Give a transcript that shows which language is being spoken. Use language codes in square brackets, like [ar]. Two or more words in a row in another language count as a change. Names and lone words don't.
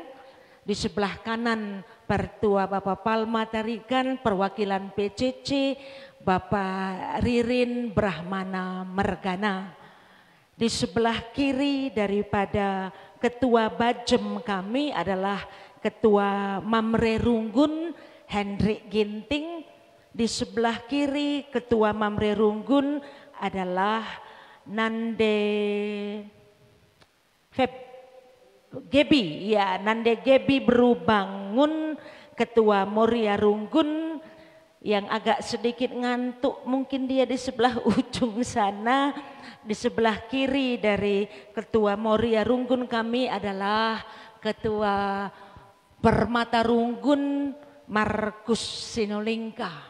[id] Di sebelah kanan Pertua Bapak Palma Tarigan, perwakilan PCC, Bapak Ririn Brahmana Mergana. Di sebelah kiri daripada Ketua Bajem kami adalah Ketua Mamre Runggun Hendrik Ginting. Di sebelah kiri Ketua Mamre Runggun adalah Nande Gebi, ya, Nande Gebi Berubangun, Ketua Moria Runggun, yang agak sedikit ngantuk, mungkin dia di sebelah ujung sana. Di sebelah kiri dari Ketua Moria Runggun kami adalah Ketua Permata Runggun Markus Sinolingka.